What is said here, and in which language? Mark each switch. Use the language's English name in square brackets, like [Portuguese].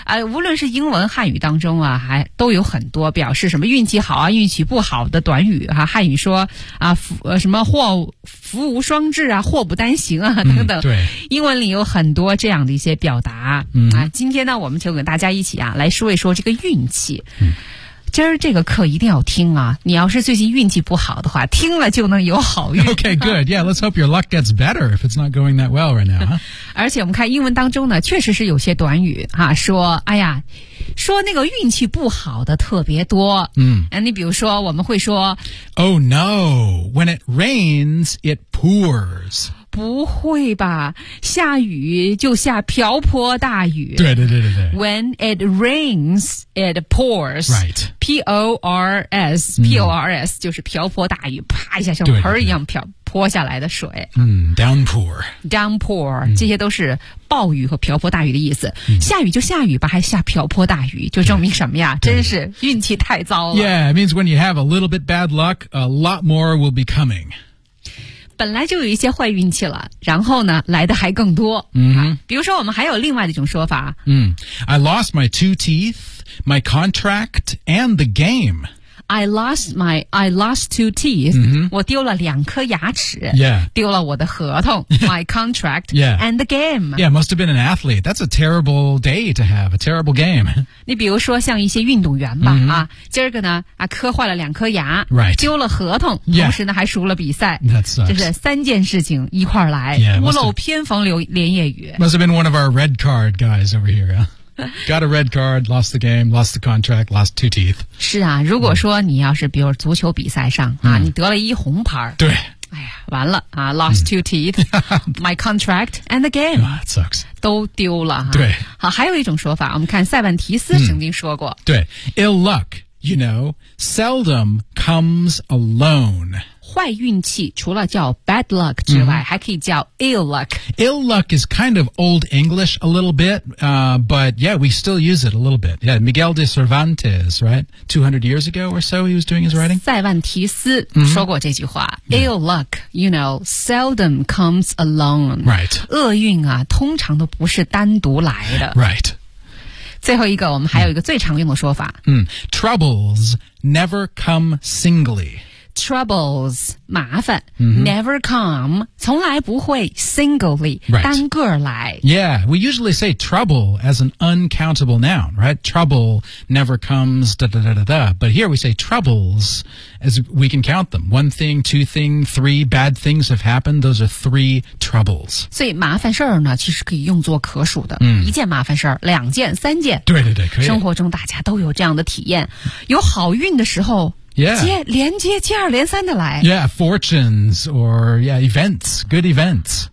[Chinese] 无论是英文汉语当中啊，还都有很多表示什么运气好啊、运气不好的短语哈、汉语说啊，福无双至啊，祸不单行啊等等。对，英文里有很多这样的一些表达。今天呢，我们就跟大家一起啊，来说一说这个运气。今儿这个课一定要听啊！你要是最近运气不好的话，听了就能有好运。 [English] Okay, good. Yeah, let's hope your luck gets better if it's not going that well right now.、 [Chinese] 而且我们看英文当中呢，确实是有些短语哈、说说那个运气不好的特别多。你比如说，我们会说 [English] ，Oh no, when it rains, it pours. [Chinese] 不会吧，下雨就下瓢泼大雨。对。 [English] When it rains, it pours. Right. [Chinese] P-O-R-S. P-O-R-S 就是瓢泼大雨，啪一下像盆一样泼下来的水。 [English] Downpour. Downpour. [Chinese] 这些都是暴雨和瓢泼大雨的意思。下雨就下雨吧，还下瓢泼大雨，就证明什么呀，真是运气太糟了。 [English] Yeah, it means when you have a little bit bad luck, a lot more will be coming. [Chinese] 本来就有一些坏运气了，然后呢来的还更多。比如说我们还有另外的一种说法。 [English] I lost my two teeth, my contract, and the game. I lost two teeth. [Chinese] 我丢了两颗牙齿。丢了我的合同。 [English] My contract. And the game. Yeah, must have been an athlete. That's a terrible day to have, a terrible game. [Chinese] 你比如说像一些运动员吧、今儿个呢磕坏了两颗牙。 [English] Right. [Chinese] 丢了合同。同时呢还输了比赛。 [English] That's [Chinese] right. 就是三件事情一块来。屋漏偏逢连夜雨。 [English] Must have been one of our red card guys over here, yeah. Got a red card, lost the game, lost the contract, lost two teeth. [Chinese] 是啊，如果说你要是比如足球比赛上啊，你得了一红牌。对。完了啊 [English] ,lost two teeth, my contract, and the game. That sucks. [Chinese] 都丢了啊。对。好，还有一种说法，我们看塞万提斯曾经说过。 [English] 对。Ill luck, you know, seldom comes alone. [Chinese] 坏运气除了叫 bad luck 之外、还可以叫 ill luck. [English] Ill luck is kind of old English a little bit,but yeah, we still use it a little bit. Yeah, Miguel de Cervantes, right? 200 years ago or so, he was doing his writing. [Chinese] 塞万提斯说过这句话、 [English] ill luck, you know, seldom comes alone. Right. [Chinese] 厄运啊，通常都不是单独来的。 [English] Right. [Chinese] 最后一个，我们还有一个最常用的说法。 [English] Troubles never come singly. [Chinese] troubles, 麻烦、mm-hmm. never come, 从来不会 singly,、 [English] right. [Chinese] 单个来 [English] Yeah, we usually say trouble as an uncountable noun, right? Trouble never comes, da da da da da. But here we say troubles as we can count them. One thing, two thing, three bad things have happened. Those are three troubles. [Chinese] 所以麻烦事儿呢其实可以用作可数的、mm. 一件麻烦事儿两件三件对对对可以生活中大家都有这样的体验有好运的时候 [English] Yeah. [Chinese] 接二连三的来。 [English] Yeah, fortunes or, yeah, events, good events.